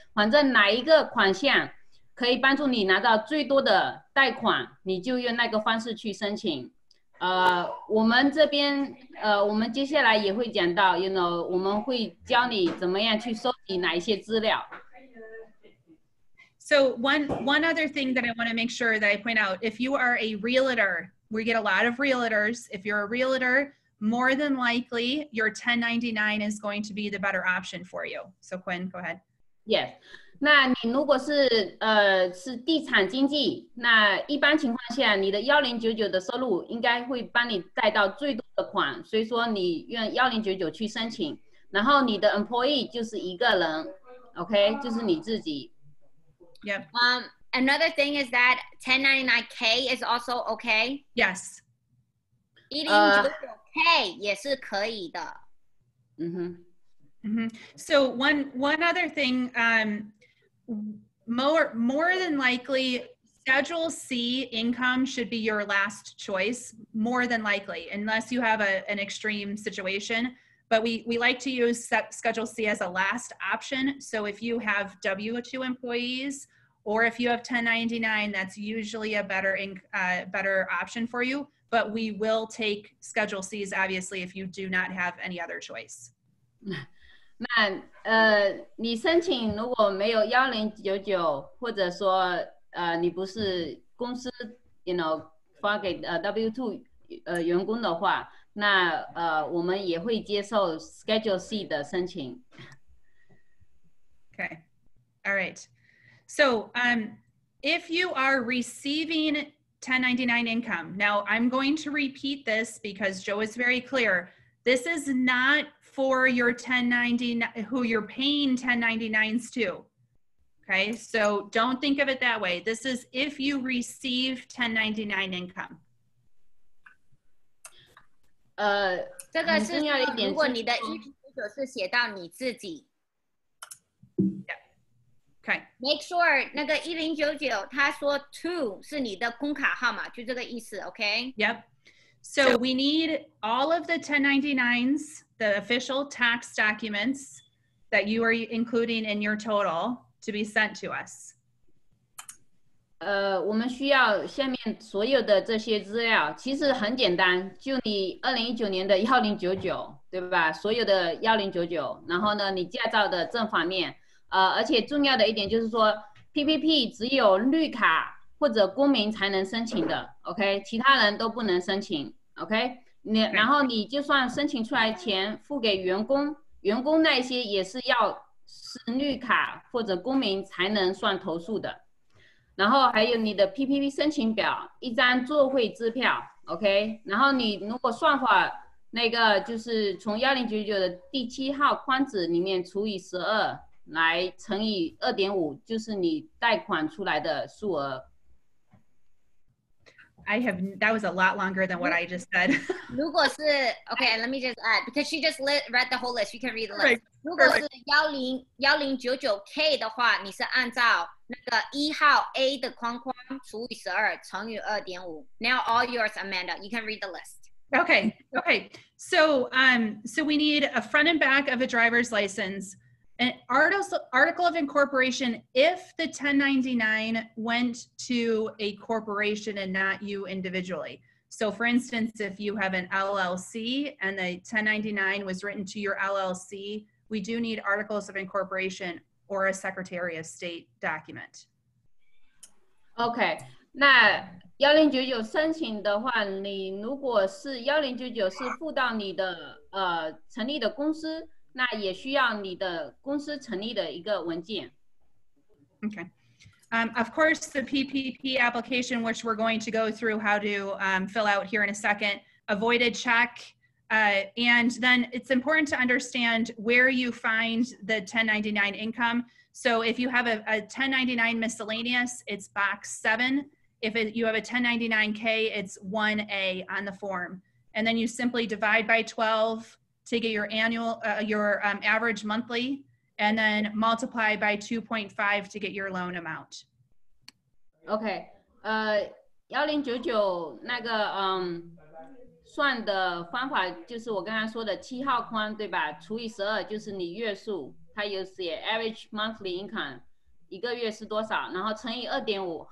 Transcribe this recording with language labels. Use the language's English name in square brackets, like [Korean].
[Chinese] 反正哪一个款项可以帮助你拿到最多的贷款，你就用那个方式去申请。我们这边我们接下来也会讲到 ，you know， 我们会教你怎么样去收集哪一些资料。 [English] So one other thing that I want to make sure that I point out, if you are a realtor, we get a lot of realtors. If you're a realtor, more than likely your 1099 is going to be the better option for you. So Quinn, go ahead. Yes. [Chinese] 那你如果是地产经纪，那一般情况下，你的1099的收入应该会帮你贷到最多的款，所以说你用1099去申请，然后你的 employee 就是一个人 ，OK， 就是你自己。 [English] Yep. Another thing is that 1099K is also okay. Yes. [Chinese] 109K 也是可以的。 [English] So one other thing, more than likely, Schedule C income should be your last choice, more than likely, unless you have an extreme situation. But we like to use Schedule C as a last option. So if you have W-2 employees, or if you have 1099, that's usually a better option for you. But we will take Schedule C's, obviously, if you do not have any other choice. [Chinese] 那你申请如果没有1099，或者说你不是公司 ，you know 发给W2 员工的话，那我们也会接受 Schedule C 的申请。 [English] Okay, all right. So if you are receiving 1099 income, now I'm going to repeat this because Joe is very clear. This is not for your 1099, who you're paying 1099s to. Okay, so don't think of it that way. This is if you receive 1099 income. [Chinese] 这个是如果你的109是写到你自己。 [English] Okay. Make sure [Chinese] 那个1099他说 to 是你的工卡号码，就这个意思 ，OK? [English] Yep. So we need all of the 1099s, the official tax documents that you are including in your total to be sent to us. [Chinese] 我们需要下面所有的这些资料，其实很简单，就你2019年的1099，对吧？所有的1099，然后呢，你驾照的正反面，而且重要的一点就是说 ，PPP 只有绿卡或者公民才能申请的 ，OK， 其他人都不能申请 ，OK。然后你就算申请出来钱付给员工，员工那些也是要是绿卡或者公民才能算投诉的。然后还有你的 PPP 申请表，一张作汇支票 ，OK。然后你如果算法那个就是从1099的第7号框子里面除以12来乘以2.5，就是你贷款出来的数额。 [English] That was a lot longer than what I just said. [Chinese] 如果是 [English] okay, let me just add because she just read the whole list. You can read the list. Right. [Chinese] 如果是1099K 的话，你是按照那个1号 A 的框框除以12乘以2.5。 [English] Now all yours, Amanda. You can read the list. Okay. So we need a front and back of a driver's license, an article of incorporation if the 1099 went to a corporation and not you individually. So for instance, if you have an LLC and the 1099 was written to your LLC, we do need articles of incorporation or a Secretary of State document. [Chinese] OK, 那1099申请的话，你如果是1099是付到你的成立的公司，那也需要你的公司成立的一个文件。 [English] Okay. Of course, the PPP application, which we're going to go through how to fill out here in a second, avoided check. And then it's important to understand where you find the 1099 income. So if you have a 1099 miscellaneous, it's box 7. If you have a 1099K, it's 1A on the form. And then you simply divide by 12 to get your annual, average monthly, and then multiply by 2.5 to get your loan amount. [Chinese] OK， 1099那个算的方法就是我刚才说的7号框对吧？除以12就是你月数，它有写 [English] average monthly income [Chinese] 一个月是多少，然后乘以 2.5。